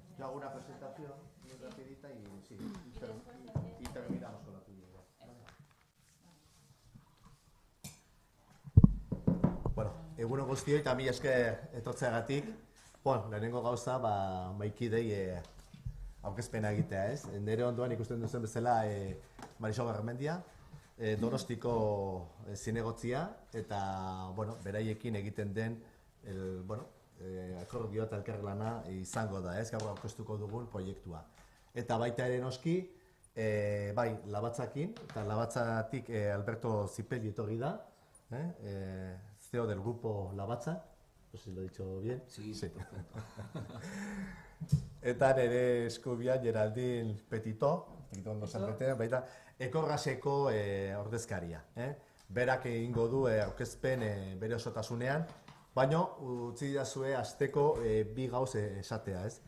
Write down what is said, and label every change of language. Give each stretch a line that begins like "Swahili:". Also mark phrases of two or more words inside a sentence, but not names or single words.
Spanish: hago una presentación muy rapidita y sí, y terminamos con la tuya.
Basque: Bueno, egunon guztioi eta mila esker etortzeagatik. Bueno, lehenengo gauza, maikidei aurkezpena egitea, ez? Nire ondoan ikusten duzen bezala Marisol Garmendia, Donostiko zinegotzia, eta, bueno, beraiekin egiten den, akordioa eta elkarlana izango da, ez? Gaur aurkeztuko dugun proiektua. Eta baita ere noski, bai, Labatzakin, eta Labatzatik Alberto Zipelli etorri da,
Spanish: CEO del grupo Labatza, no sé si lo he dicho bien. Sí, sí. Perfecto.
Basque: Eta nire eskubian Geraldine Petito, baita, Ekorraseko ordezkaria. Berak egingo du aurkezpen bere osotasunean, baina utzi dazue asteko bi gauz esatea, ez?